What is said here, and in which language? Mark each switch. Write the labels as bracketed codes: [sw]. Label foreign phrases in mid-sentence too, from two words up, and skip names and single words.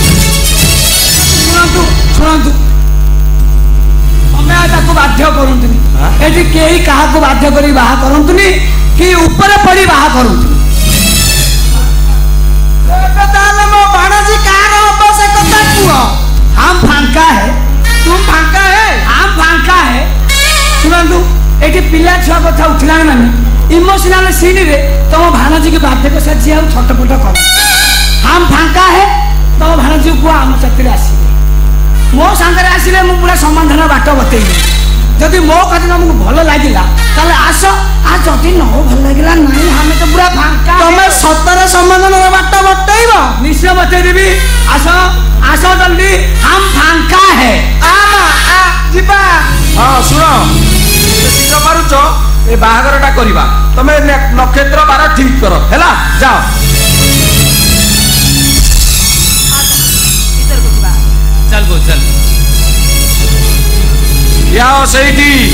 [or] ଶୁଣନ୍ତୁ ତମେ ତାକୁ ବାଧ୍ୟ କରନ୍ତୁନି। ଏଠି କେହି କାହାକୁ ବାଧ୍ୟ କରି ବାହା କରନ୍ତୁନି କି ଉପରେ ପଡି ବାହା କରନ୍ତୁନି। ଏବେ ତାହେଲେ ମୋ ଭାଣେଜୀ କାହାର ହବ ସେ କଥା କୁହ। [hi] हम फांका है, तुम फांका है, हम फांका है। [or] ଶୁଣନ୍ତୁ ଏଠି ପିଲା ଛୁଆ କଥା ଉଠିଲାଣି ମାନେ [en] emotional sceneରେ [or] ତମ ଭାଣେଜୀକି ବାଧ୍ୟ କରି ସାରିଛି ଆଉ ଛଟପଟ କର। [hi] हम फांका है, [or] ତମ ଭାଣେଜୀକୁ କୁହ ଆମ ସାଥିରେ ଆସିବେ। ମୋ ସାଙ୍ଗରେ ଆସିଲେ ମୁଁ ପୁରା ସମାଧାନ ବାଟ ବତେଇବି। ଯଦି ମୋ କଥା ତମକୁ ଭଲ ଲାଗିଲା ତାହେଲେ ଆସ, ଆଉ ଯଦି ନ ଭଲ ଲାଗିଲା ନାହିଁ ଆମେ ତ ପୁରା ଫାଙ୍କା। ତମେ ସତରେ ସମାଧାନର ବାଟ ବତେଇବ? ନିଶ୍ଚୟ ବତେଇଦେବି। ଆସ ଆସ ଜଲ୍ଦି, [hi] हम फांका है। [or] ଯିବା। ହଁ ଶୁଣ, ଶୀଘ୍ର ପାରୁଛ ଏ ବାହାଘରଟା କରିବା। ତମେ ନକ୍ଷତ୍ର ବାର ଠିକ କର, ହେଲା? ଯାଅ। ଚାଲ ବୋଉ ଚାଲ। ଯାଅ ସେଇଠି।